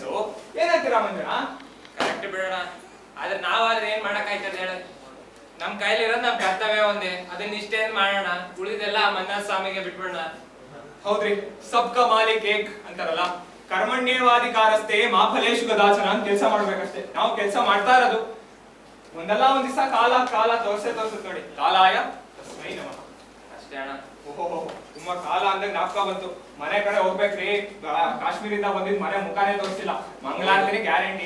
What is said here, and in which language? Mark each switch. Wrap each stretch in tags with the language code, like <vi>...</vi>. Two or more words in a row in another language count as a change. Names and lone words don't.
<kn>ಏನಂತೀರಾ ಮಂಜುನಾ? ಕರೆಕ್ಟ್ ಬಿಡೋಣ. ಆದ್ರೆ ನಾವಾದ್ರೆ ಏನ್ ಮಾಡಕ್ಕಾಯ್ತದೆ ಹೇಳ? ನಮ್ ಕೈಲಿರೋದು ನಮ್ ಕರ್ತವ್ಯ ಒಂದೇ, ಅದನ್ನ ಇಷ್ಟೇ ಮಾಡೋಣ. ಉಳಿದೆಲ್ಲ ಮಂಜುನಾಥ ಸ್ವಾಮಿಗೆ ಬಿಟ್ಬಿಡೋಣ. ಹೌದ್ರಿ,</kn> <hi>सबका मालिक एक</hi> <kn>ಅಂತಾರಲ್ಲ,</kn> <sa>ಕರ್ಮಣ್ಯೇವಾಧಿಕಾರಸ್ಥೆ ಮಾ ಫಲೇಶು ಕದಾಚನ</sa> <kn>ಅಂತ ಕೆಲಸ ಮಾಡ್ಬೇಕಷ್ಟೇ. ನಾವು ಕೆಲಸ ಮಾಡ್ತಾ ಇರೋದು ಒಂದಲ್ಲ ಒಂದ್ ದಿವಸ ಕಾಲ ತೋರ್ಸುತ್ತೆ ನೋಡಿ.</kn> <sa>ಕಾಲಾಯ ತಸ್ಮೈ ನಮಃ.</sa> <kn>ಅಷ್ಟೇ ಅಣ್ಣ. ಓಹೋ, ತುಂಬಾ ಕಾಲ ಅಂದಾಗ ಜ್ಞಾಪಕ ಬಂತು. ಮನೆ ಕಡೆ ಹೋಗ್ಬೇಕ್ರಿ, ಕಾಶ್ಮೀರಿಂದ ಬಂದಿದ್ ಮನೆ ಮುಖಾನೇ ತೋರಿಸಿಲ್ಲ. ಮಂಗಳಾರತಿನೇ ಗ್ಯಾರಂಟಿ.</kn>